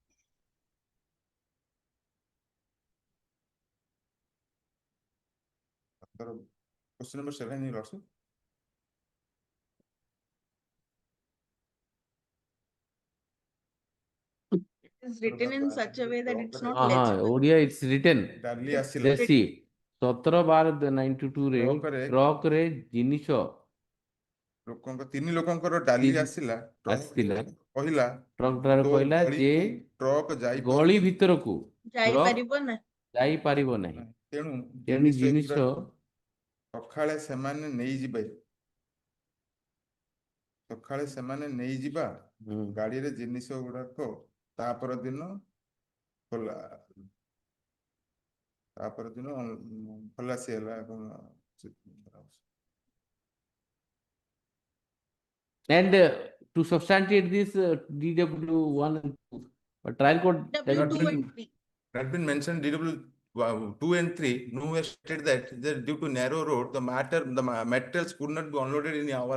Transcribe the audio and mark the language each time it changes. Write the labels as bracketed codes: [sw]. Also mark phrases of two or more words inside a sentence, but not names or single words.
[en] Question number 7, Your Lordship. It is written in such a way that it's not legible. legible. Odia, it's written. Let's see. [or] 17 ବାର 92 ରେ ଟ୍ରକ୍ ରେ ଜିନିଷ ତିନି ଲୋକଙ୍କର ଡାଲି ଆସିଲା କହିଲା [en] truck driver [or] କହିଲା ଯେ ଟ୍ରକ୍ ଗଳି ଭିତରକୁ ଯାଇପାରିବ ନାହିଁ ତେଣୁ ଜିନିଷ ସକାଳେ ସେମାନେ ନେଇଯିବା ଗାଡିରେ ଜିନିଷ ଗୁଡାକ ତାପର ଦିନ ଖଲାସି ହେଲା [en] and to substantiate this DW 1 and 2, but trial court had been mentioned DW 2 and 3. No one stated that due to narrow road, the materials could not be unloaded in our.